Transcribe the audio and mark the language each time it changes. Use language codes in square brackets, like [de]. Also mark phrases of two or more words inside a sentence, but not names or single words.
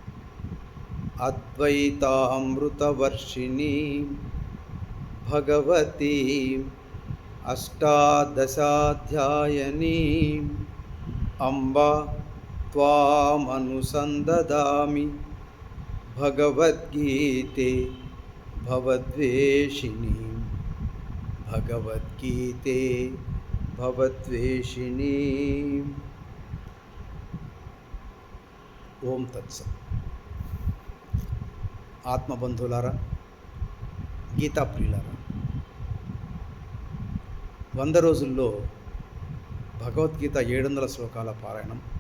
[sa] अद्वैतामृतवर्षिणीं भगवतीम् अष्टादशाध्यायिनीम् अम्ब त्वामनुसन्ददामि भगवद्गीते भवद्वेषिणीं भगवद्गीते भवद्वेषिणीम् ఓం తత్సత్. [te] ఆత్మబంధువులారా, గీతా ప్రియులారా, 100 రోజుల్లో భగవద్గీత 700 శ్లోకాల పారాయణం.